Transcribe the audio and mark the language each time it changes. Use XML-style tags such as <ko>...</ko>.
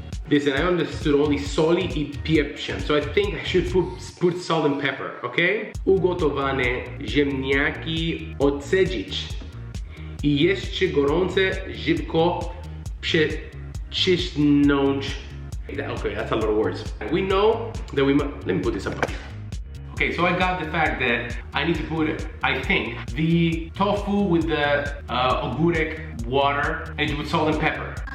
<en>Listen, I understood only</en> <pl>soli I pieprzem,</pl> <en>so I think I should put salt and pepper, okay?</en> <pl>Ugotowane ziemniaki odcedzić I jeszcze gorące szybko przecisnąć.</pl> <en>Okay, that's a lot of words. We know that let me put this up here. Okay, so I got the fact that I need to put, I think, the tofu with the ogórek water, and to put salt and pepper.</en>